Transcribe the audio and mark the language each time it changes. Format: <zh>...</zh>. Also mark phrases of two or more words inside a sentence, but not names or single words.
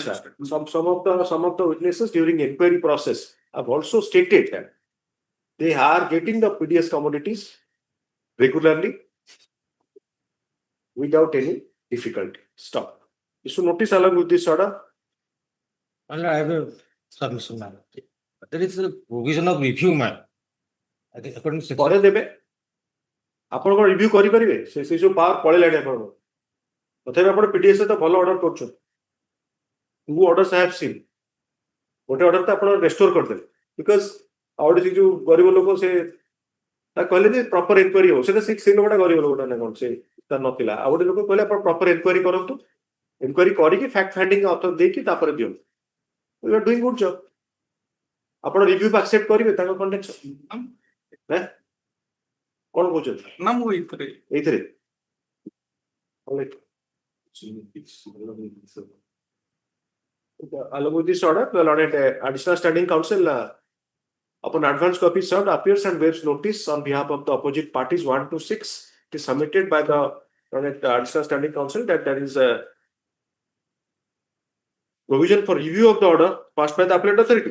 <en>the witnesses during inquiry process have also stated that they are getting the PDS commodities regularly without any difficulty. Stop. You should notice along with this order. I have a submission, ma'am. There is a provision of review, ma'am. I think according to</en> <or>ପରେ ଦେବେ ଆପଣ କଣ ରିଭ୍ୟୁ କରିପାରିବେ ସେ ଯୋଉ ପାୱାର ପଳେଇଲାଣି ଆପଣଙ୍କର ତଥାପି ଆପଣ PDS ତ ଭଲ ଅର୍ଡର କରୁଛନ୍ତି</or> <en>2 orders I have seen</en> <or>ଗୋଟେ ଅର୍ଡର ତ ଆପଣ ରେଷ୍ଟୋର କରିଦେଲେ ବିକଜ ଆଉ ଗୋଟେ ଯୋଉ ଗରିବ ଲୋକ ସେ ତା କହିଲେ ଯେ</or> <en>proper inquiry</en> <or>ହଉ ସେଟା ସେ ଲୋକଟା ଗରିବ ଲୋକଟା ନା କଣ ସେ ତାର ନଥିଲା ଆଉ ଗୋଟେ ଲୋକ କହିଲେ ଆପଣ</or> <en>proper inquiry</en> <or>କରନ୍ତୁ ଇନକ୍ୱାରି କରିକି</or> <en>fact finding author</en> <or>ଦେଇକି ତାପରେ ଦିଅନ୍ତୁ</or> <en>you are doing good job</en> <or>ଆପଣ</or> <en>review accept</en> <or>କରିବେ ତାଙ୍କ କଣ୍ଟେକ୍ଟ କଣ କହୁଛନ୍ତି ନା ମୁଁ ଏଇଥିରେ</or> <en>along with this order, the Lord Additional Standing Counsel upon advance copy served appears and bears notice on behalf of the opposite parties 1 to 6. It is submitted by the Additional Standing Counsel that there is a provision for review of the order passed by the appellate authority.</en>